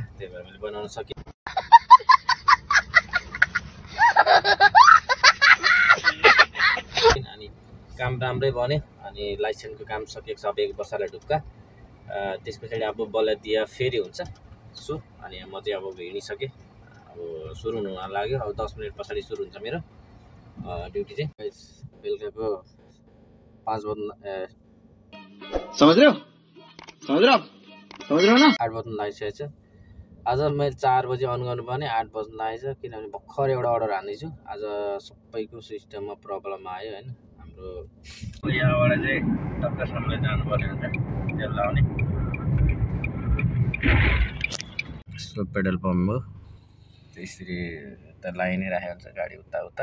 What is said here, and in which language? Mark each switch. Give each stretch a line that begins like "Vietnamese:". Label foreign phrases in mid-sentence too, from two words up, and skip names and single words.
Nepali: त्यही भएर मैले बनाउन सकिनँ। अनि काम राम्रै बन्यो अनि लाइसेन्सको काम सकेको छ। अब 1 वर्षलाई ढुक्का। त्यस पछाडि अब बलदिया फेरि हुन्छ। सो अनि म चाहिँ अब हिँडिसकेँ। अब सुरु हुन लाग्यो। अब 10 मिनट पछाडि सुरु हुन्छ मेरो ड्युटी चाहिँ। बेलुकाको 5 बज्न
Hindi: समझ रहे हो ना?
Nepali: 8 बज्न लागिसकेको छ। आज मैले 4 बजे अन गर्नुपर्ने 8 बज्न लागेछ, किनभने भर्खर एउटा अर्डर हान्दैछु। आज सबैको सिस्टममा प्रब्लम आयो हैन। हाम्रो यहाँबाट चाहिँ टक्कसम्म जानुपर्ने हुन्छ तेल लाउने। यसो
English: petrol pump
Nepali: हो, त्यसरी त लाइ नै राखेको हुन्छ गाडी उता उता।